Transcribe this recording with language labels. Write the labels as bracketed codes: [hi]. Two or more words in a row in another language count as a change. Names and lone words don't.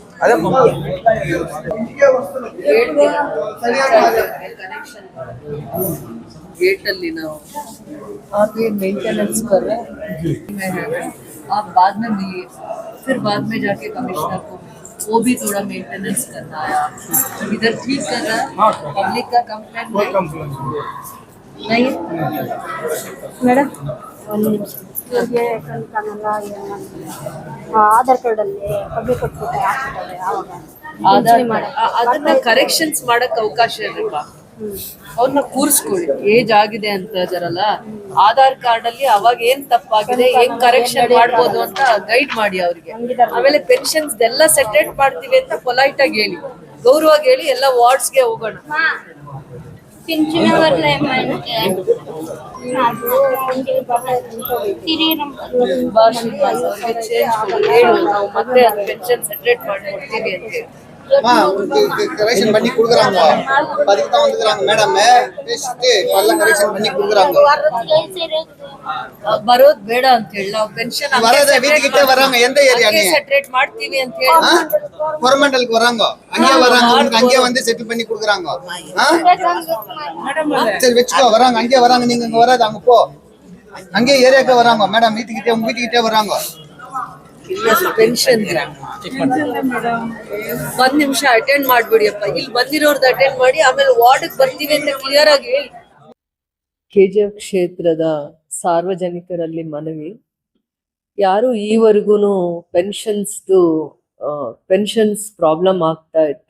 [hi] गेट ना आप ये मेंटेनेंस कर रहे हैं, आप बाद में मिलिए, फिर बाद में जाके कमिश्नर को वो भी थोड़ा मेंटेनेंस करना है. इधर ठीक कर रहा है, पब्लिक का कंप्लेंट नहीं. [kn] ಮೇಡಮ್ ಆಧಾರ್ ಕಾರ್ಡ್ ಅಲ್ಲಿ ಕಬ್ಬಿ ಕೊಟ್ಬಿಟ್ಟೆ ಹಾಕ್ಬಿಟ್ಟಾರೆ. ಅದನ್ನ ಕರೆಕ್ಷನ್ಸ್ ಮಾಡಕ್ ಅವಕಾಶ ಇರಲ್ಲ. ಅವ್ರನ್ನ ಕೂರಿಸ್ಕೊಳ್ಳಿ, ಏಜ್ ಆಗಿದೆ ಅಂತ ಇದಾರಲ್ಲ, ಆಧಾರ್ ಕಾರ್ಡ್ ಅಲ್ಲಿ ಅವಾಗ ಏನ್ ತಪ್ಪಾಗಿದೆ, ಹೆಂಗ್ ಕರೆಕ್ಷನ್ ಮಾಡ್ಬೋದು ಅಂತ ಗೈಡ್ ಮಾಡಿ ಅವ್ರಿಗೆ. ಆಮೇಲೆ ಪೆನ್ಷನ್ಸ್ ಎಲ್ಲ ಸೆಟರೇಟ್ ಮಾಡ್ತೀವಿ ಅಂತ ಪೊಲೈಟ್ ಆಗಿ ಹೇಳಿ, ಗೌರವಾಗಿ ಹೇಳಿ, ಎಲ್ಲ ವಾರ್ಡ್ಸ್ಗೆ ಹೋಗೋಣ. ನಾವು ಮತ್ತೆ ಪೆನ್ಷನ್ ಸೆಟರೇಟ್ ಮಾಡ್ಕೊಡ್ತೀವಿ ಅಂತ ಹೇಳಿ [ta] கரெக்ஷன் பண்ணி குடுக்குறாங்க. அதுக்கு தான் வந்துக்குறாங்க மேடம், பேசிட்டு எல்லாம் கரெக்ஷன் பண்ணி குடுக்குறாங்க. [kn] ಬರೋದ್ ಬೇಡ ಅಂತ ಹೇಳಿ ನಾವು ಪೆನ್ಷನ್ [ta] வரதே வீட்டுக்கிட்ட வராங்க. எந்த ஏரியா நீ [kn] ಸೆಟರೇಟ್ ಮಾಡ್ತೀವಿ ಅಂತ ಹೇಳಿ [ta] கோரமண்டலுக்கு வராங்க, அங்கே வராங்க, உங்களுக்கு அங்கே வந்து செட்டில் பண்ணி குடுக்குறாங்க. சரி வெச்சுக்கோ, வராங்க, அங்கே வராங்க, நீங்க இங்க வராது, அங்க போ. அங்கே ஏரியாக்கு வராங்க மேடம், வீட்டுக்கிட்டே உங்க வீட்டுக்கிட்டே வராங்க. [kn] ಪೆನ್ಷನ್ ಒಂದ್ ನಿಮಿಷ ಅಟೆಂಡ್ ಮಾಡ್ಬಿಡಿಯಪ್ಪ, ಇಲ್ಲಿ ಬಂದಿರೋರ್ದು ಅಟೆಂಡ್ ಮಾಡಿ ಆಮೇಲೆ ವಾರ್ಡ್ ಬರ್ತೀವಿ ಅಂತ ಕ್ಲಿಯರ್ ಆಗಿ ಹೇಳಿ. KGF ಕ್ಷೇತ್ರದ ಸಾರ್ವಜನಿಕರಲ್ಲಿ ಮನವಿ, ಯಾರು ಈವರೆಗೂ [en] pensions problem [kn] ಆಗ್ತಾ ಇತ್ತು.